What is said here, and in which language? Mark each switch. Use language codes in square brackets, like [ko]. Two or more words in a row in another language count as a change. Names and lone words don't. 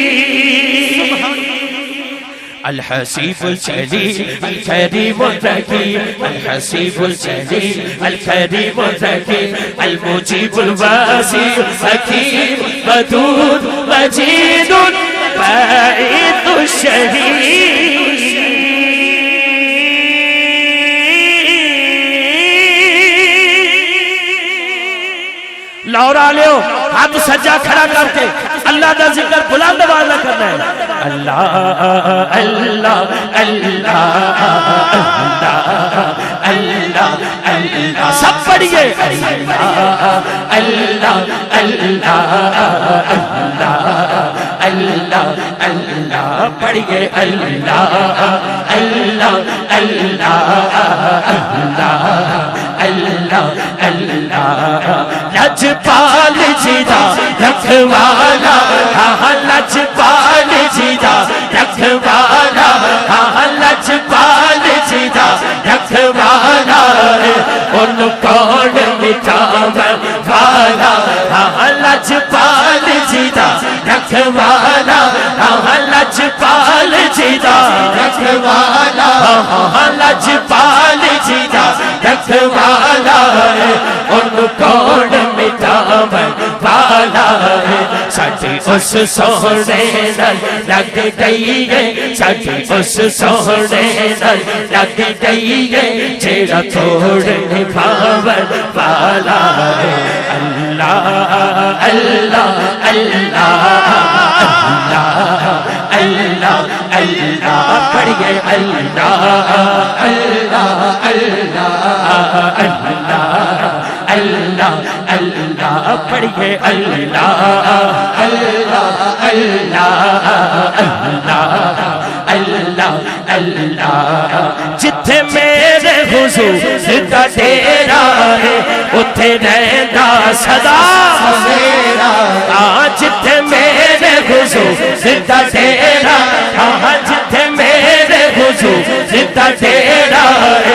[ar] الحسيب الجليل الكريم الرقيب الحسيب الجليل الكريم الرقيب المجيب الواسع حكيم ودود مجيد باعث الشهيد [pa] لورا لیو ہاتھ سجا کھڑا کر کے اللہ دا ذکر بلند آواز نہ کرنا ہے اللہ اللہ اللہ اللہ اللہ سب پڑھیے اللہ اللہ اللہ اللہ اللہ پڑھیے اللہ اللہ اللہ اللہ اللہ لجپال جیدا رکھوالا لجپال جیدا رکھوالا لجپال جیدا رکھوالا ان کون مٹاوا والا لجپال جیدا رکھوالا لجپال جیدا رکھوالا لجپال جیدا رکھوالا ان کون مٹاوا والا ساڈی اس سونے نال لگ گئی ہے ساڈی اس سونے نال لگ گئی ہے جیڑا توڑ نبھاون والا ہے اللہ اللہ اللہ اللہ اللہ اللہ پڑھیے اللہ اللہ اللہ اللہ اللہ اللہ پڑھیے اللہ اللہ اللہ اللہ اللہ جتھے میرے حضور دا ڈیرا ہے اتھے رہندا سدا میرا جتھے میرے حضور دا ڈیرا جتھے میرے حضور دا ڈیرا ہے